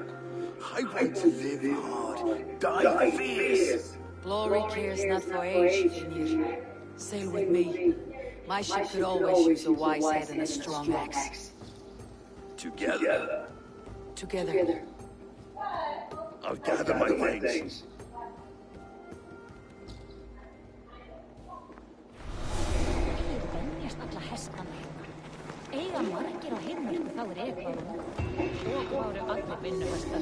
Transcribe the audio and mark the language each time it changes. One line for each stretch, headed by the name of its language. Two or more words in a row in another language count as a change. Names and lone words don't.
English: I want to live hard, die fierce. Glory cares not for age, Finnegan. Sail with me. My ship could always use a wise head and a strong axe. Together, Together. I'll gather my things.
Icelandic: Venjast alla hestana hérna. Eiga margir á heimilinu þá eitthvað og váru allir vinnuhestar.